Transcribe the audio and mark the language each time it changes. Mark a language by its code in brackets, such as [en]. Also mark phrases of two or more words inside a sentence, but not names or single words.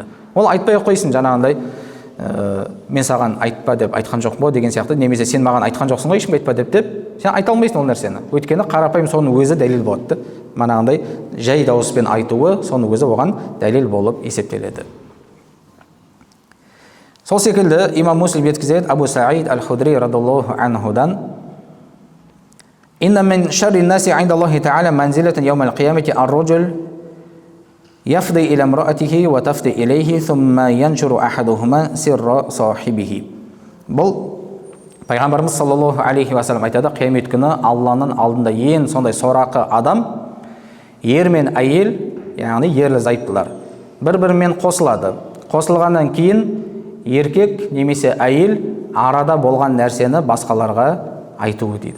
[kk] Ол айтпай-ақ қойсын, жаңағындай мен саған айтпа деп айтқан жоқпын ба деген сияқты, немесе сен маған айтқан жоқсың ғой ешкімге айтпа деп сен айта алмайсың ол нәрсені. Өйткені қарапайым соның өзі дәлел болады. Манағындай жай дауыспен айтуы соның өзі оған дәлел болып есептеледі. Сол секілді имам Муслим жеткізеді [ar] أبو سعيد الخدري رضي الله عنه إن من شر الناس عند الله تعالى منزلة يوم القيامة الرجل يفضي إلى امرأته وتفضي إليه ثم ينشر أحدهما سر صاحبه. [kk] Бұл Пайғамбарымыз [ar] صلى الله عليه وسلم [kk] айтады, қиямет күні Алланың алдында ең сондай сорақы адам ер мен әйел, яғни ерлі зайыптылар, бір-бірімен қосылады. Қосылғаннан кейін еркек немесе әйел арада болған нәрсені басқаларға айтуы дейді.